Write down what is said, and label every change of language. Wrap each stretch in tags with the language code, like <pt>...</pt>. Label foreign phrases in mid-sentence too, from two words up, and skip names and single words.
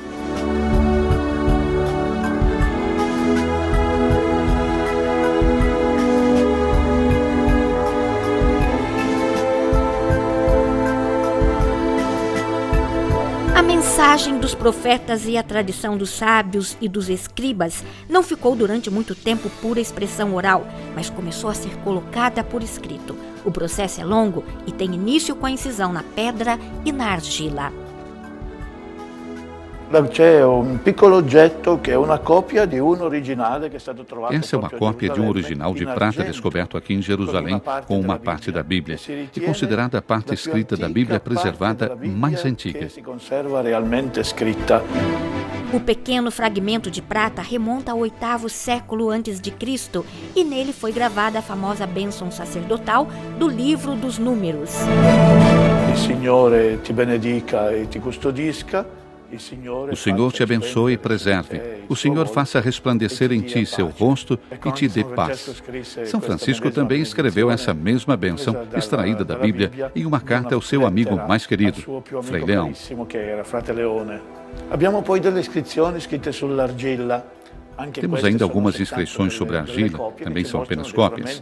<pt>A mensagem dos profetas e a tradição dos sábios e dos escribas não ficou durante muito tempo pura expressão oral, mas começou a ser colocada por escrito. O processo é longo e tem início com a incisão na pedra e na argila.</pt> <it>C'è un piccolo oggetto che è una copia di un originale che è stato trovato.</it> <pt>Essa é uma cópia de um original de prata descoberto aqui em Jerusalém com uma parte da Bíblia e considerada a parte escrita da Bíblia preservada mais antiga. O pequeno fragmento de prata remonta ao 8º século a.C. e nele foi gravada a famosa bênção sacerdotal do Livro dos Números.</pt> <it>Il Signore ti benedica e ti custodisca.</it> <pt>O Senhor te abençoe e preserve. O Senhor faça resplandecer em ti seu rosto e te dê paz. São Francisco também escreveu essa mesma bênção, extraída da Bíblia, em uma carta ao seu amigo mais querido, Frei Leão. Temos ainda algumas inscrições sobre a argila, também são apenas cópias.</pt>